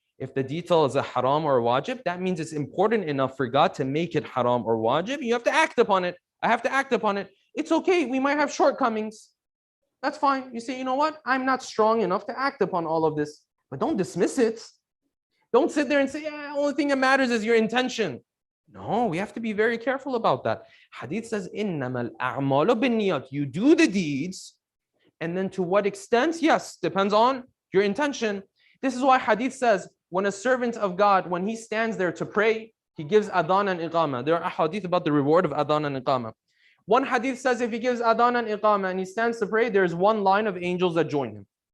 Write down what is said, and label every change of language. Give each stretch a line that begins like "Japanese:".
English: If the detail is a haram or a wajib, that means it's important enough for God to make it haram or wajib. You have to act upon it. I have to act upon it. It's okay. We might have shortcomings. That's fine. You say, you know what? I'm not strong enough to act upon all of this. But don't dismiss it. Don't sit there and say, yeah, the only thing that matters is your intention. No, we have to be very careful about that. Hadith says,
Arabic: إِنَّمَا الْأَعْمَالُ بِالنِّيَّاتِ.
English: You do the deeds, and then to what extent? Yes, depends on your intention. This is why Hadith says, when a servant of God, when he stands there to pray, he gives adhan and iqamah. There are hadith about the reward of adhan and iqamah. One hadith says if he gives adhan and iqamah and he stands to pray, there's one line of angels that join him.